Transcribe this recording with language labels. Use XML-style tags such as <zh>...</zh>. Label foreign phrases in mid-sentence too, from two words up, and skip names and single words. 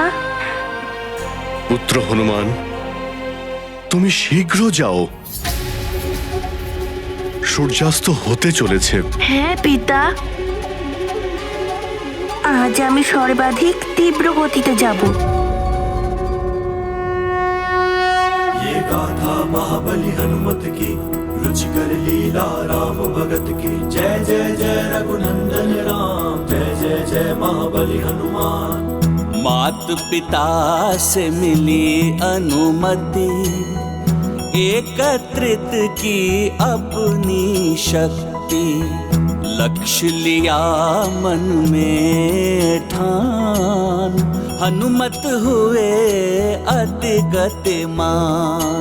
<bn>পুত্র হনুমান, তুমি শীঘ্র যাও, সূর্যাস্ত হতে চলেছে। হ্যাঁ পিতা, আজ আমি সর্বাধিক তীব্র গতিতে যাব।</bn> <hi>ये गाथा महाबली हनुमत की, रुचिकर लीला राम भगत की। जय जय जय रघुनंदन राम, जय जय जय महाबली हनुमान। मात पिता से मिली अनुमति, एकत्रित की अपनी शक्ति। लक्ष्य लिया मन में ठान, हनुमत हुए अति गतिमान।</hi>